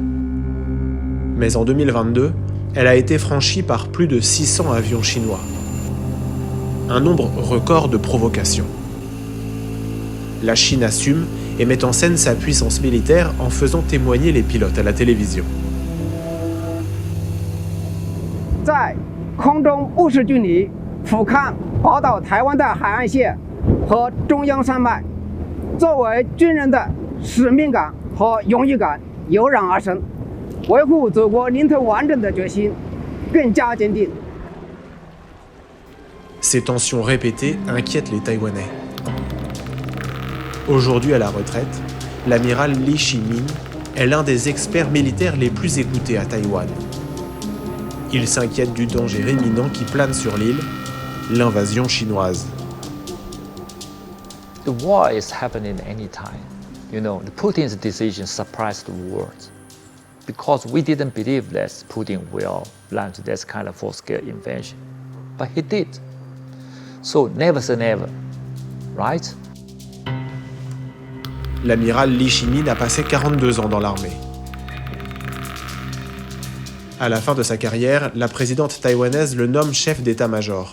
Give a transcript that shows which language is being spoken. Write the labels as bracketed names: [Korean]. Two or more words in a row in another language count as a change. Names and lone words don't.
[French] Mais en 2022, elle a été franchie par plus de 600 avions chinois. Un nombre record de provocations. La Chine assume et met en scène sa puissance militaire en faisant témoigner les pilotes à la télévision. [Chinese] 在空中务实军力俯瞰宝岛台湾的海岸线和中央山脉，作为军人的使命感和荣誉感油然而生，维护祖国领土完整的决心更加坚定。 [French] Ces tensions répétées inquiètent les Taïwanais. Aujourd'hui à la retraite, l'amiral Li Shimin est l'un des experts militaires les plus écoutés à Taïwan. Il s'inquiète du danger imminent qui plane sur l'île, l'invasion chinoise. [English] The war is happening anytime. You know, Putin's decision surprised the world because we didn't believe that Putin will launch this kind of full-scale invasion, but he did. So never say never, right? [French] L'amiral Li Shimin a passé 42 ans dans l'armée. À la fin de sa carrière, la présidente taïwanaise le nomme chef d'état-major.